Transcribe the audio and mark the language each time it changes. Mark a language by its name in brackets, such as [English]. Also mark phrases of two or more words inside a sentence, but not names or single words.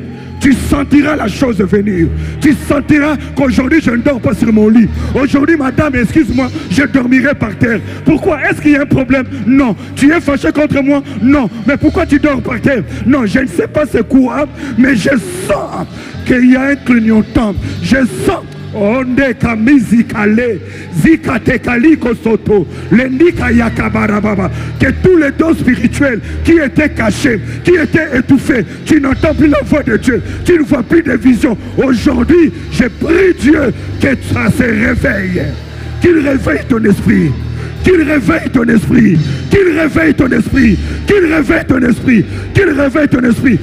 [French] Tu sentiras la chose venir. Tu sentiras qu'aujourd'hui je ne dors pas sur mon lit. Aujourd'hui, madame, excuse-moi, je dormirai par terre. Pourquoi? Est-ce qu'il y a un problème? Non. Tu es fâché contre moi? Non. Mais pourquoi tu dors par terre? Non, je ne sais pas c'est quoi, mais je sens qu'il y a un clignotant. Je sens, Onde kamizi kale, zikate kaliko soto, lendika yakabarababa. Que tous les dons spirituels qui étaient cachés, qui étaient étouffés, tu n'entends plus la voix de Dieu, tu ne vois plus de visions. Aujourd'hui, je prie Dieu que ça se réveille, qu'il réveille ton esprit. Qu'il réveille ton esprit, qu'il réveille ton esprit, qu'il réveille ton esprit, qu'il réveille ton esprit.